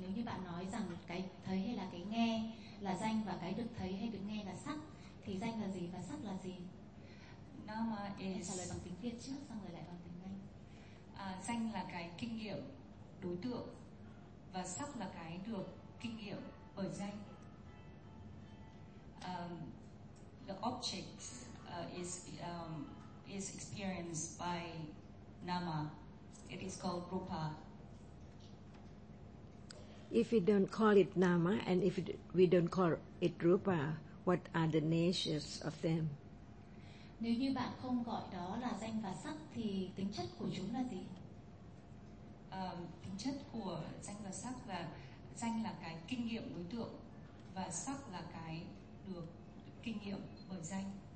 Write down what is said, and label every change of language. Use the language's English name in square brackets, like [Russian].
[Vietnamese] Nếu như bạn nói rằng cái thấy hay là cái nghe là danh và cái được thấy hay được nghe là sắc thì danh là gì và sắc là gì? [English] Nama is. [Vietnamese] Trả lời bằng tiếng Việt trước xong rồi lại bằng tiếng Anh. Danh là cái kinh nghiệm đối tượng và sắc là cái được kinh nghiệm bởi danh. [English] The object is experienced by nama. It is called rupa. If we don't call it nama and if we don't call it rupa, what are the natures of them? [Vietnamese] Nếu như bạn không gọi đó là danh và sắc thì tính chất của chúng là gì? Tính chất của danh và sắc là danh là cái kinh nghiệm đối tượng và sắc là cái được kinh nghiệm bởi danh.